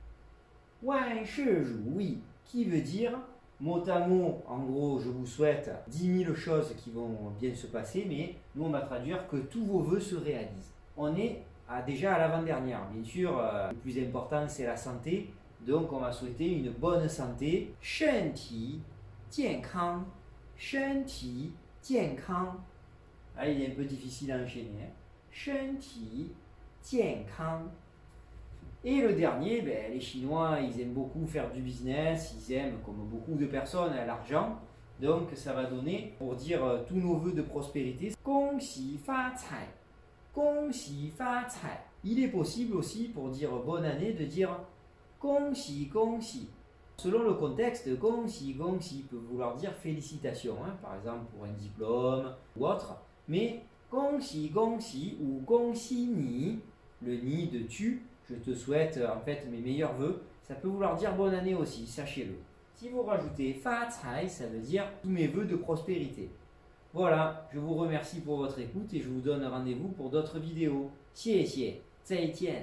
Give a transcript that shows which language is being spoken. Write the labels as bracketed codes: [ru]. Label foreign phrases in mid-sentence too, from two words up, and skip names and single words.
[zh] 万事如意, [fr] qui veut dire mot à mot, en gros, je vous souhaite 10 000 choses qui vont bien se passer, mais nous on va traduire que tous vos vœux se réalisent. On est déjà à l'avant-dernière. Bien sûr, le plus important c'est la santé, donc on va souhaiter une bonne santé. [zh] 身体健康, 身体健康. [fr] Ah, il est un peu difficile à enchaîner. [zh] 身体健康. [fr] Et le dernier, les Chinois, ils aiment beaucoup faire du business, ils aiment, comme beaucoup de personnes, l'argent. Donc ça va donner, pour dire tous nos vœux de prospérité, [zh] 恭喜发财, 恭喜发财. [fr] Il est possible aussi, pour dire bonne année, de dire [zh] 恭喜恭喜. [fr] Selon le contexte, [zh] 恭喜恭喜 [fr] peut vouloir dire félicitations, hein, par exemple pour un diplôme ou autre. [zh] Mais 恭喜恭喜 ou 恭喜你, [fr] le ni de tu, je te souhaite en fait mes meilleurs vœux, ça peut vouloir dire bonne année aussi, sachez-le. Si vous rajoutez [zh] 发财, [fr] ça veut dire tous mes vœux de prospérité. Voilà, je vous remercie pour votre écoute et je vous donne rendez-vous pour d'autres vidéos. [zh] 谢谢，再见.